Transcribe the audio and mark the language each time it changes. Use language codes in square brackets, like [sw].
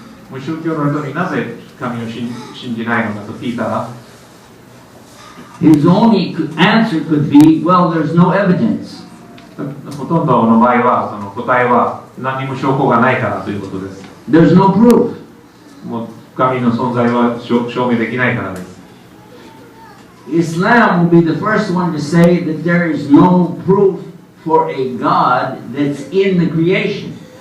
[ja] 無宗教の人になぜ神を信じないのかと聞いたら、 [en] His only answer could be, well, there's no evidence. [ja] ほとんどの場合はその答えは何も証拠がないからということです。 [en] There's no proof. [ja] もう神の存在は証明できないからです。 [en] Islam will be the first one to say that there is no proof for a God that's in the creation.